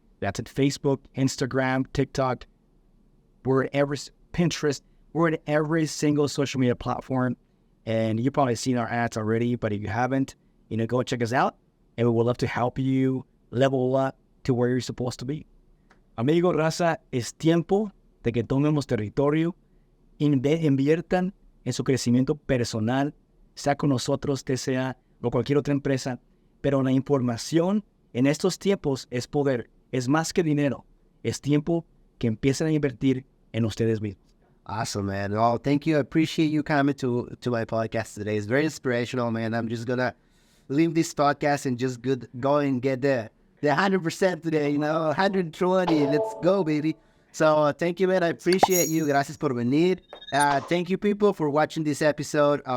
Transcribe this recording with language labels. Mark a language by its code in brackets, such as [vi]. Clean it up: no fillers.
[en] That's at Facebook, Instagram, TikTok. We're at Pinterest. We're at every single social media platform. And you've probably seen our ads already, but if you haven't, go check us out. And we would love to help you level up to where you're supposed to be. [es] Amigo, raza, es tiempo de que tomemos territorio, inviertan en su crecimiento personal, sea con nosotros, sea o cualquier otra empresa. Pero la información en estos tiempos es poder, es más que dinero, es tiempo que empiecen a invertir en ustedes mismos. [en] Awesome, man. Well, thank you. I appreciate you coming to my podcast today. It's very inspirational, man. I'm just gonna leave this podcast and just go and get the 100% today, 120. Let's go, baby. So thank you, man. I appreciate you. [es] Gracias por venir. [en] Thank you, people, for watching this episode.